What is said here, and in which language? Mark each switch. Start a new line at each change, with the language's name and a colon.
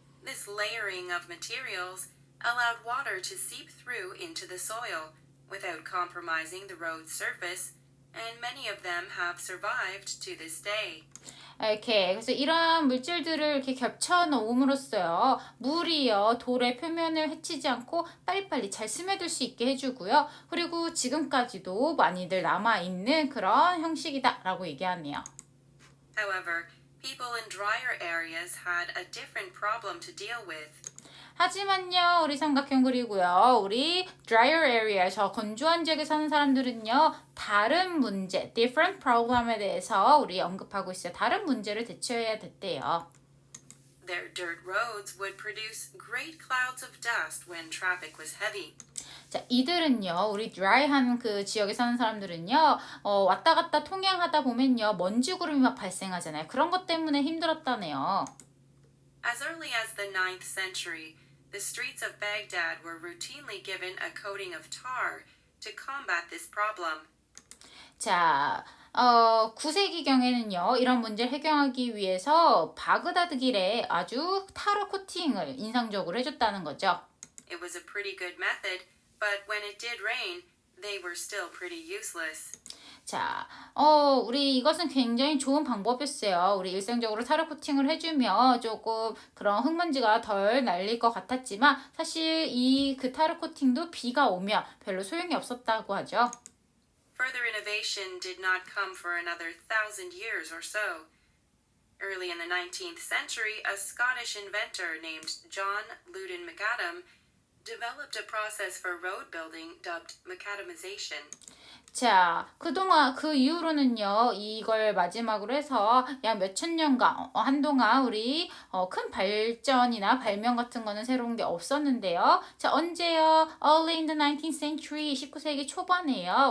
English: This layering of materials allowed water to seep through into the soil without compromising the road's surface, and many of them have survived to this day.
Korean: 이렇게 그래서 이러한 물질들을 이렇게 겹쳐 놓음으로써요 물이요 돌의 표면을 해치지 않고 빨리빨리 잘 스며들 수 있게 해주고요 그리고 지금까지도 많이들 남아 있는 그런 형식이다라고 얘기하네요.
English: However, people in drier areas had a different problem to deal with.
Korean: 하지만요 우리 삼각형 그리고요 우리
English: drier area
Korean: 저 건조한 지역에 사는 사람들은요 다른 문제
English: different problem
Korean: 에 대해서 우리 언급하고 있어요. 다른 문제를 대처해야 됐대요.
English: Their dirt roads would produce great clouds of dust when traffic was heavy.
Korean: 자, 이들은요, 우리 드라이한 그 지역에 사는 사람들은요, 왔다 갔다 통행하다 보면요, 먼지 구름이 막 발생하잖아요. 그런 것 때문에 힘들었다네요.
English: As early as the 9th century, the streets of Baghdad were routinely given a coating of tar to combat this problem.
Korean: 자, 9세기경에는요, 이런 문제를 해결하기 위해서 바그다드 길에 아주 타르 코팅을 인상적으로 해줬다는 거죠.
English: It was a pretty good method, but when it did rain, they were still pretty useless.
Korean: 자, 우리 이것은 굉장히 좋은 방법이었어요. 우리 일상적으로 타르 코팅을 해주면 조금 그런 흙먼지가 덜 날릴 것 같았지만 사실 이 그 타르 코팅도 비가 오면 별로 소용이 없었다고 하죠.
English: Further innovation did not come for another 1,000 years or so. Early in the 19th century, a Scottish inventor named John Loudon McAdam developed a process for road building dubbed macadamization.
Korean: 자, 그동안, 그 이후로는요, 이걸 마지막으로 해서 약 몇천 년간, 한동안 우리 큰 발전이나 발명 같은 거는 새로운 게 없었는데요. 자, 언제요?
English: Early in the 19th century,
Korean: 19세기 초반에요.